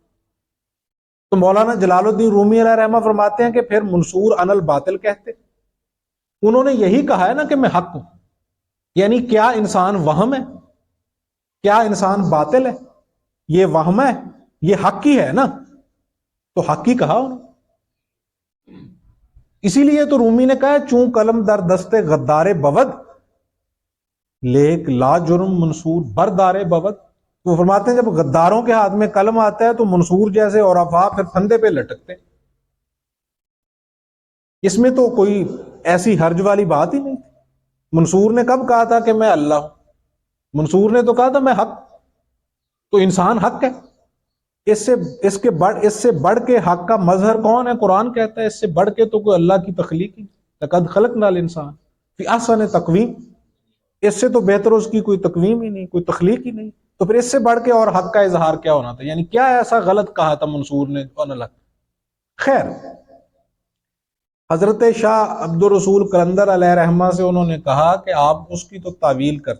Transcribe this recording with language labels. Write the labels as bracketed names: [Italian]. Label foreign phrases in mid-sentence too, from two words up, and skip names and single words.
[Urdu] تو مولانا جلال الدین رومی علیہ رحمہ فرماتے ہیں کہ پھر منصور [Arabic] ان الباطل [Urdu] کہتے، انہوں نے یہی کہا ہے نا کہ میں حق ہوں، یعنی کیا انسان وہم ہے؟ کیا انسان باطل ہے؟ یہ وہم ہے، یہ حق ہی ہے نا، تو حق ہی کہا انہوں نے۔ اسی لیے تو رومی نے کہا [Persian] چون قلم در دست غدار بود، لیک لا جرم منصور بردار بود۔ [Urdu] وہ فرماتے ہیں جب غداروں کے ہاتھ میں قلم آتا ہے تو منصور جیسے عرفاء پھر پھندے پہ لٹکتے، اس میں تو کوئی ایسی حرج والی بات ہی نہیں تھی۔ منصور نے کب کہا تھا کہ میں اللہ ہوں؟ منصور نے تو کہا تھا میں حق، تو انسان حق ہے۔ اس سے بڑھ کے حق کا مظہر کون ہے؟ قرآن کہتا ہے اس سے بڑھ کے تو کوئی اللہ کی تخلیق ہی، [Arabic] لقد خلقنا الانسان فی احسن تقویم، [Urdu] اس سے تو بہتر اس کی کوئی تقویم ہی نہیں، کوئی تخلیق ہی نہیں، تو پھر اس سے بڑھ کے اور حق کا اظہار کیا ہونا تھا؟ یعنی کیا ایسا غلط کہا تھا منصور نے [Arabic] ان الحق؟ [Urdu] خیر، حضرت شاہ عبد الرسول قلندر علیہ رحمہ سے انہوں نے کہا کہ آپ اس کی تو تعویل کرتے۔